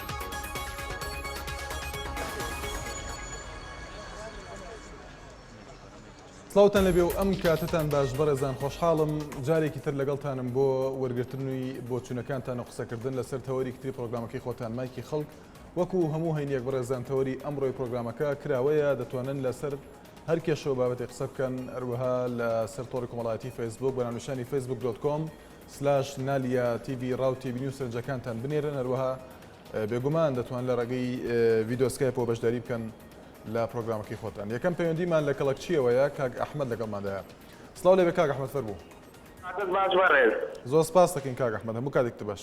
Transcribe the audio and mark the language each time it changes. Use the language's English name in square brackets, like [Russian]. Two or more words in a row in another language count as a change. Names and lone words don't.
[Central Kurdish] سڵاوتان لەبێ و ئەم کاتتان باش بەڕێزان خۆشحاڵم جارێکی تر لەگەڵتانم بۆ وەرگرتنووی بۆ چوونەکانتان و قسەکردن لەسەر تەوەری کتری پرۆگرامەکەی خۆتان مایکی خەڵک وەکو هەموو هەینیەک بەڕێزان تەوەری ئەمڕۆی پرۆگرامەکە کراوەیە دەتوانن لەسەر هەر کێشەوە بابەتی قسە بکەن هەروەها لەسەر تۆڕی کۆمەڵایەتی فەیسبوک بە ناونیشانی facebook.com/naliya.tv ڕاو تیڤی نیوز سەرنجەکانتان بنێرن هەروەها بێگومان دەتوان لە ڕێگەی ڤیدیۆ سکایپەوە بەشداری بکەن لە پرۆگرامەکەی خۆتان. یەکەم پەیوەندیمان لە کەڵەکچیەوەیە کاک ئەحمەد لەگەڵماندایە. سڵاو لێبێ کاک ئەحمەد فەرموو. باش بەڕێز. زۆر سپاس دەکەین کاک ئەحمەد هەموو کاتێکتە باش.